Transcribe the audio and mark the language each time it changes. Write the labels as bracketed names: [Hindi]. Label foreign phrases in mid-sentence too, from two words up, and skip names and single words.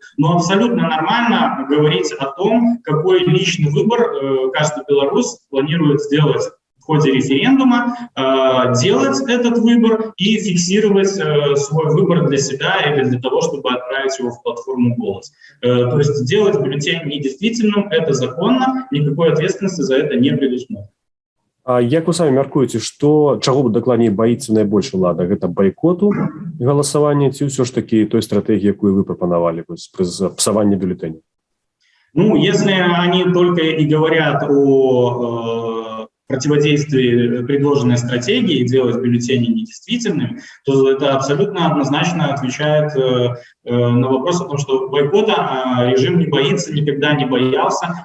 [Russian] Но абсолютно нормально говорить о том, какой личный выбор каждый белорус планирует сделать в ходе референдума, делать этот выбор и фиксировать свой выбор для себя или для того, чтобы отправить его в платформу «Голос». То есть делать бюллетень недействительным – это законно, никакой ответственности за это не предусмотрено. [Belarusian] А як вы самі мяркуеце, чаго дакладней баіцца найбольш улада? Гэта байкоту галасавання ці ўсё ж такі той стратэгіі, якую вы прапанавалі пры псаванні бюллетэня? Ну, [Russian] если они только и говорят о противодействии предложенной стратегии делать бюллетени недействительными, то это абсолютно однозначно отвечает на вопрос о том, что бойкота режим не боится, никогда не боялся,